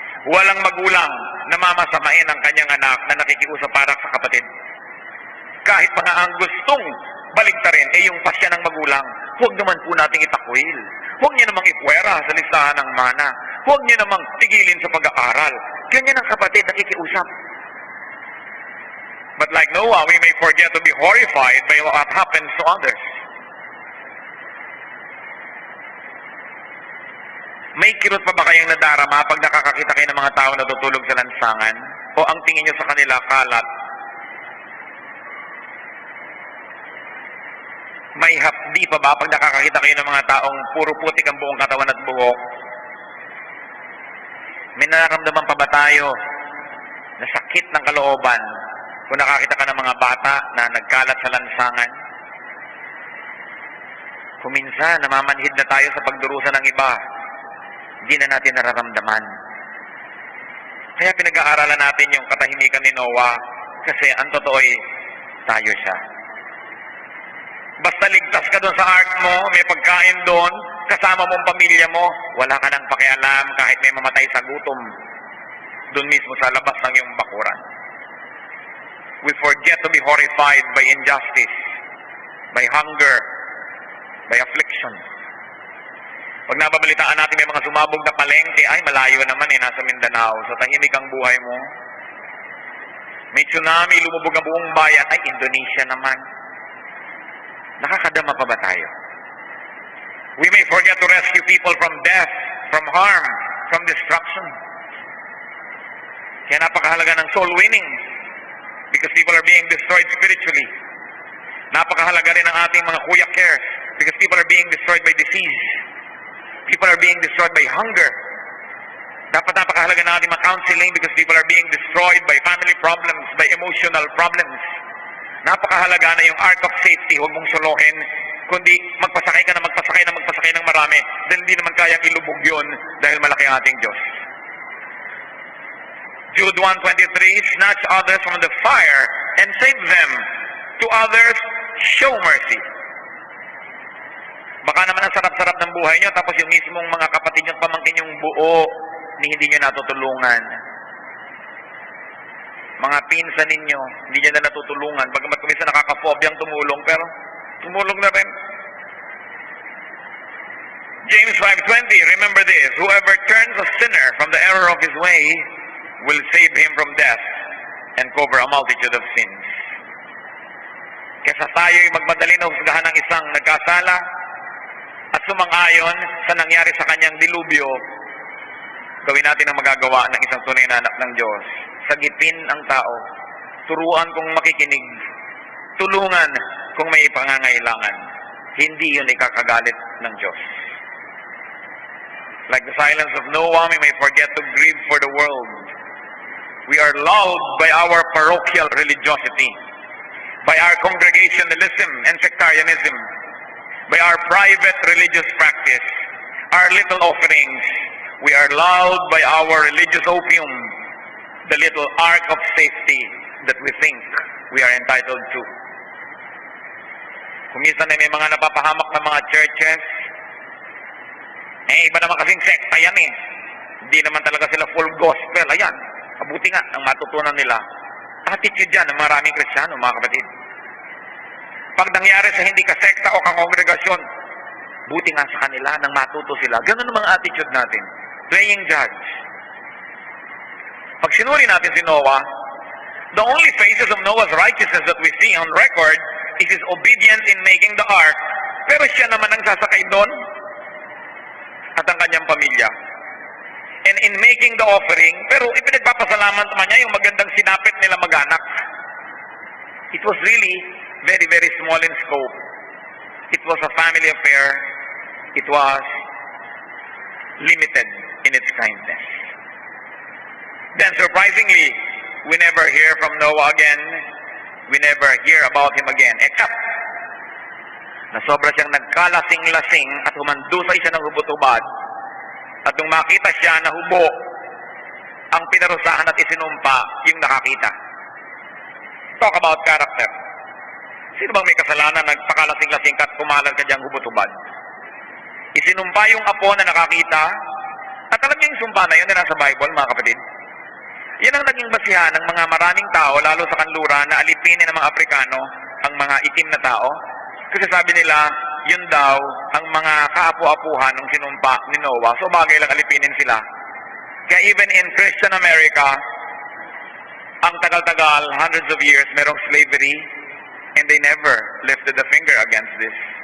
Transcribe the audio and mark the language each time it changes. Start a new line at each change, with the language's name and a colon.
Filipino: Walang magulang na mamasamain ang kanyang anak na nakikiusap para sa kapatid. Kahit pa nga ang gustong baligtarin yung pasya ng magulang, huwag naman po nating itakwil. Huwag niyo namang ipuwera sa listahan ng mana. Huwag niyo namang tigilin sa pag-aaral. Ganyan ang kapatid, nakikiusap.
English: But like Noah, we may forget to be horrified by what happens to others.
Filipino: May kirot pa ba kayong nadarama pag nakakakita kayo ng mga tao na tutulog sa lansangan? O ang tingin nyo sa kanila kalat? May hapdi pa ba pag nakakakita kayo ng mga taong puro putik ang buong katawan at buhok? May nararamdaman pa ba tayo na sakit ng kalooban kung nakakita ka ng mga bata na nagkalat sa lansangan? Kung minsan namamanhid na tayo sa pagdurusa ng iba, hindi na natin nararamdaman. Kaya pinag-aaralan natin yung katahimikan ni Noah kasi ang totoo ay tayo siya. Basta ligtas ka doon sa ark mo, may pagkain doon, kasama mong pamilya mo, wala ka nang pakialam kahit may mamatay sa gutom. Doon mismo sa labas ng iyong bakuran.
English: We forget to be horrified by injustice, by hunger, by affliction.
Filipino: Pag nababalitaan natin may mga sumabog na palengke, ay malayo naman nasa Mindanao, so tahimik ang buhay mo. May tsunami, lumubog ang buong bayan, ay Indonesia naman. Nakakadama pa ba tayo?
English: We may forget to rescue people from death, from harm, from destruction.
Filipino: Kaya napakahalaga ng
English: soul winning because people are being destroyed spiritually.
Filipino: Napakahalaga rin ng ating mga
English: kuya cares because people are being destroyed by disease. People are being destroyed by hunger.
Filipino: Dapat napakahalaga ng ating mga
English: counseling because people are being destroyed by family problems, by emotional problems.
Filipino: Napakahalaga na yung ark of safety, huwag mong solohin, kundi magpasakay ka na magpasakay ng marami, dahil hindi naman kayang ilubog yun dahil malaki ang ating Diyos.
English: Jude 1:23, snatch others from the fire and save them. To others, show mercy.
Filipino: Baka naman ang sarap-sarap ng buhay nyo, tapos yung mismong mga kapatid nyo at pamangkin yung buo, ni hindi nyo natutulungan. Mga pinsan ninyo, hindi nyo na natutulungan. Bagamat kumisa nakaka-phobiang tumulong, pero tumulong na rin.
English: James 5:20, remember this, whoever turns a sinner from the error of his way will save him from death and cover a multitude of sins.
Filipino: Kesa tayo'y magmadali na husgahan ng isang nagkasala at sumang-ayon sa nangyari sa kanyang dilubyo, gawin natin ang magagawa ng isang tunay na anak ng Diyos. Sagipin ang tao, turuan kung makikinig, tulungan kung may pangangailangan. Hindi yun ikakagalit ng Diyos.
English: Like the silence of Noah, we may forget to grieve for the world. We are lulled by our parochial religiosity, by our congregationalism and sectarianism, by our private religious practice, our little offerings. We are lulled by our religious opium, the little ark of safety that we think we are entitled to.
Filipino: Kung minsan ay may mga napapahamak na mga churches, iba naman kasing sekta yan eh. Hindi naman talaga sila full gospel. Ayan, mabuti nga ang matutunan nila. Attitude yan ng maraming Kristiyano, mga kapatid. Pag nangyari sa hindi ka sekta o kongregasyon, buti nga sa kanila nang matuto sila. Ganun ang mga attitude natin.
English: Playing judge.
Filipino: Pag sinuri natin si Noah,
English: the only phases of Noah's righteousness that we see on record is his obedience in making the ark.
Filipino: Pero siya naman ang sasakay doon at ang kanyang pamilya.
English: And in making the offering,
Filipino: pero ipinagpapasalamat naman niya yung magandang sinapit nila mag-anak.
English: It was really very, very small in scope. It was a family affair. It was limited in its kindness. Then surprisingly, we never hear from Noah again. We never hear about him again.
Filipino: Except na sobra siyang nagkalasing-lasing at humandusay siya ng hubot-hubad. At nung makita siya na hubo, ang pinarusahan at isinumpa yung nakakita. Talk about character. Sino bang may kasalanan nagpakalasing-lasing ka at kumalan ka diyang hubot-hubad? Isinumpa yung apo na nakakita, at alam niyo yung sumpa na yun na nasa Bible, mga kapatid. Yan ang naging basihan ng mga maraming tao, lalo sa kanluran, na alipinin ng mga Aprikano, ang mga itim na tao. Kasi sabi nila, yun daw ang mga kaapu-apuhan ng sinumpa ni Noah. So bagay lang alipinin sila.
English: Kaya even in Christian America,
Filipino: ang tagal-tagal,
English: hundreds of years, merong slavery, and they never lifted a finger against this.